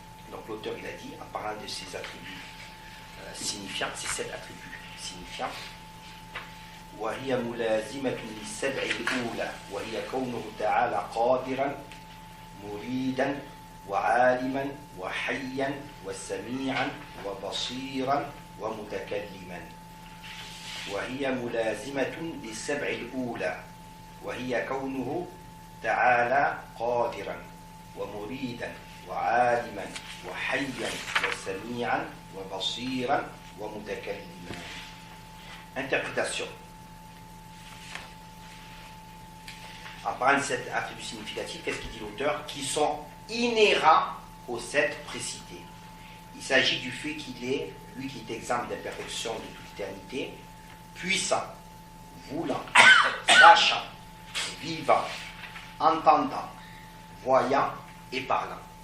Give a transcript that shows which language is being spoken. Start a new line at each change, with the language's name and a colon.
French: Donc l'auteur il a dit, en parlant de ces attributs signifiants, ces 7 attributs signifiants,
Arabic: وهي ملازمة للسبع الأولى وهي كونه تعالى قادرا مريدا وعالما وحيا وسميعا وبصيرا ومتكلما. وهي ملازمة للسبع الأولى وهي كونه تعالى قادرا ومريدا وعالما وحيا وسميعا وبصيرا ومتكلما.
French: Interprétation. En parlant de cet attribut significatif, qu'est-ce qu'il dit l'auteur? Qui sont inhérents aux 7 précités. Il s'agit du fait qu'il est, lui qui est exempt d'imperfection de toute éternité, puissant, voulant, sachant, vivant, entendant, voyant et parlant.